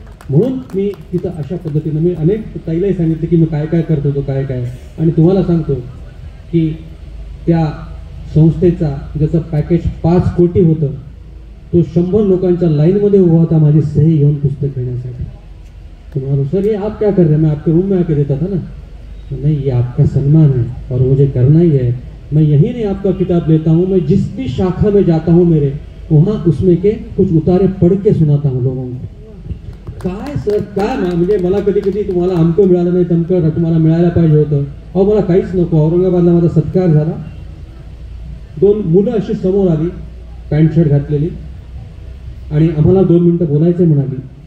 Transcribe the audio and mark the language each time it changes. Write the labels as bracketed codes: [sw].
[mr] म्हणून मी तिथं अशा पद्धतीनं मी अनेक ताईलाही सांगितलं की मी काय काय करत होतो, काय काय. आणि तुम्हाला सांगतो की त्या संस्थेचा ज्याचं पॅकेज 5 कोटी होतं, तो 100 लोकांच्या लाईनमध्ये उभा होता माझी सही घेऊन पुस्तक घेण्यासाठी. तुम्हाला [hi] सर ये आप क्या कर रहे हैं, मैं आपके रूम में आके देता था ना. नहीं, ये आपका सम्मान है और मुझे करना ही है. मैं यहीं नहीं आपका किताब लेता हूँ, मैं जिस भी शाखा में जाता हूँ मेरे वहाँ उसमें के कुछ उतारे पढ़ के सुनाता हूँ लोगों को. [mr] काय सर काय म्हणजे मला कधी कधी तुम्हाला अमकं मिळालं नाही, तमकं तुम्हाला मिळायला पाहिजे होतं. अहो मला काहीच नको. औरंगाबादला माझा सत्कार झाला. 2 मुलं अशी समोर आली, पॅन्ट शर्ट घातलेली, आणि आम्हाला 2 मिनिटं बोलायचं म्हणाली.